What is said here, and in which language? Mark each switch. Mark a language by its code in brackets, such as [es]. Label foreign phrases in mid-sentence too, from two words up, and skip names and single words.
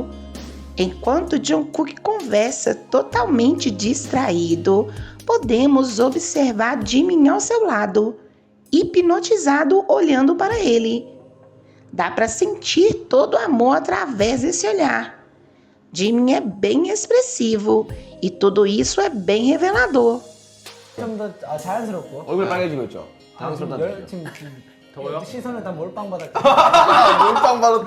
[pt] Enquanto Jungkook conversa totalmente distraído, podemos observar Jimin ao seu lado, hipnotizado olhando para ele. Dá para sentir todo o amor através desse olhar. Jimin é bem expressivo e tudo isso é bem revelador. [ko] 좀 더 자연스럽고 얼굴 빨개지고 있죠? 당황스럽다는 지금 더워요? 시선을 다 몰빵 받았기 몰빵 받았대.